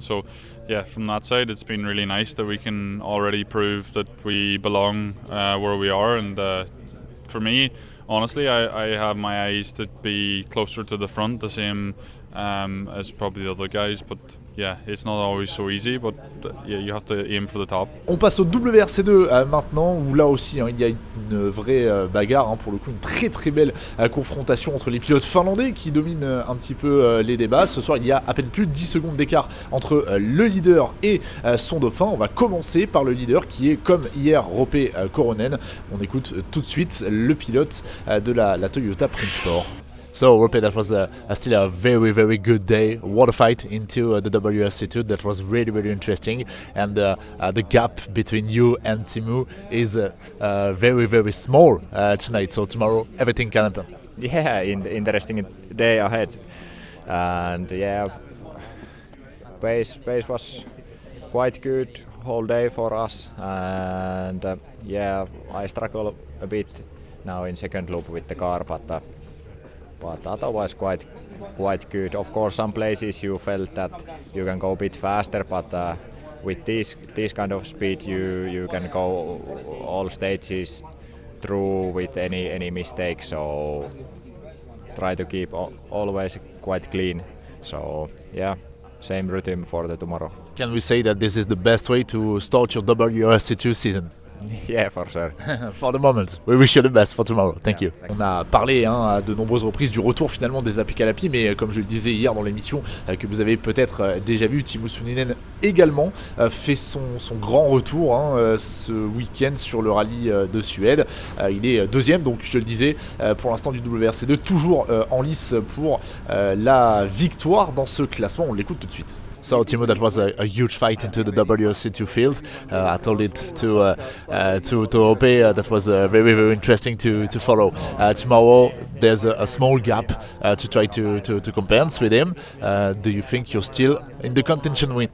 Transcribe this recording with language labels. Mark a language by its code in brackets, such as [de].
[en] So yeah, from that side, it's been really nice that we can already prove that we belong where we are. And for me, honestly, I have my eyes to be closer to the front, the same as probably the other guys, but yeah, it's not always so easy, but yeah, you have to aim for the top. [fr] On passe au WRC2 maintenant, où là aussi il y a une vraie bagarre, pour le coup une très très belle confrontation entre les pilotes finlandais qui dominent un petit peu les débats. Ce soir il y a à peine plus de 10 secondes d'écart entre le leader et son dauphin. On va commencer par le leader qui est comme hier Roope Korhonen. On écoute tout de suite le pilote de la Toyota Prinsport. [en] So, Roope, that was still a very, very good day. What a fight into the WRC2. That was really, really interesting. And the gap between you and Teemu is very, very small tonight. So tomorrow, everything can happen. Yeah, interesting day ahead. And yeah, pace was quite good whole day for us. And I struggle a bit now in second loop with the car, but otherwise quite good. Of course, some places you felt that you can go a bit faster, but with this kind of speed, you can go all stages through with any mistake. So try to keep always quite clean. So yeah, same rhythm for the tomorrow. Can we say that this is the best way to start your WRC2 season? Yeah, for sure. For the moment, we wish you the best for tomorrow. Thank you. [fr] On a parlé à de nombreuses reprises du retour finalement des Apicalapi, mais comme je le disais hier dans l'émission, que vous avez peut-être déjà vu, Teemu Suninen également fait son grand retour ce week-end sur le rallye de Suède. Il est deuxième, donc je le disais, pour l'instant du WRC2, toujours en lice pour la victoire dans ce classement. On l'écoute tout de suite. [en] So Teemu, that was a huge fight into the WRC2 field. I told it to Roope. That was very, very interesting to follow. Tomorrow there's a small gap to try to compensate with him. Do you think you're still in the contention win?